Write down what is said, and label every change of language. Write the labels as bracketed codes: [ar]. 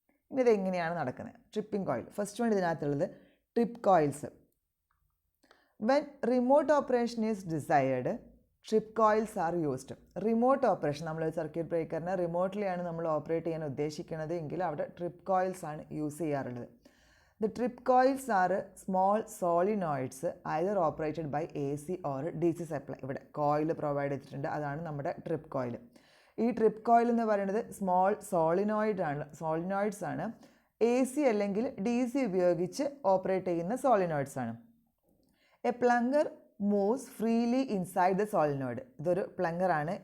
[ml] ഇനി ഇതെങ്ങനെയാണ് നടക്കുന്നത്? Tripping coil first one ഇതിനകത്തുള്ളത് trip coils. [en] When remote operation is desired trip coils are used. [ml] Remote operation, നമ്മൾ circuit ബ്രേക്കറിനെ റിമോട്ട്ലിയാണ് നമ്മൾ operate ചെയ്യാൻ ഉദ്ദേശിക്കുന്നത് എങ്കിൽ അവിടെ ട്രിപ്പ് കോയിൽസ് ആണ് യൂസ് ചെയ്യാറുള്ളത്. [en] The trip coils are small solenoids either operated by AC or DC supply. [ml] ഇവിടെ coil provide ചെയ്തിട്ടുണ്ട്, അതാണ് നമ്മുടെ ട്രിപ്പ് കോയിൽ. ഈ ട്രിപ്പ് കോയിൽ എന്ന് പറയുന്നത് സ്മോൾ സോളിനോയിഡ്സ് ആണ്. AC അല്ലെങ്കിൽ DC ഉപയോഗിച്ച് ഓപ്പറേറ്റ് ചെയ്യുന്ന സോളിനോയിഡ്സ് ആണ്. [en] A plunger moves freely inside the solenoid. [ml] ഇതൊരു പ്ലങ്കറാണ്.